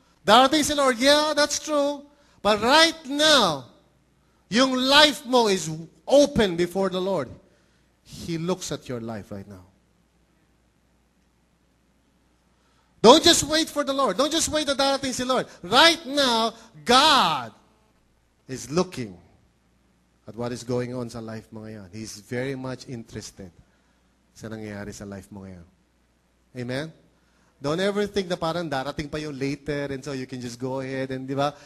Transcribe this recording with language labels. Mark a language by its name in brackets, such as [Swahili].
[Filipino] Darating si Lord, [English] yeah, that's true. But right now, yung life mo is open before the Lord. He looks at your life right now. Don't just wait for the Lord. Don't just wait [Filipino] na darating si Lord. [English] Right now, God is looking at what is going on [Filipino] sa life mo ngayon. [English] He's very much interested [Filipino] sa nangyayari sa life mo ngayon. [English] Amen? Don't ever think [Filipino] na parang darating pa yung [English] later and so you can just go ahead and, di ba?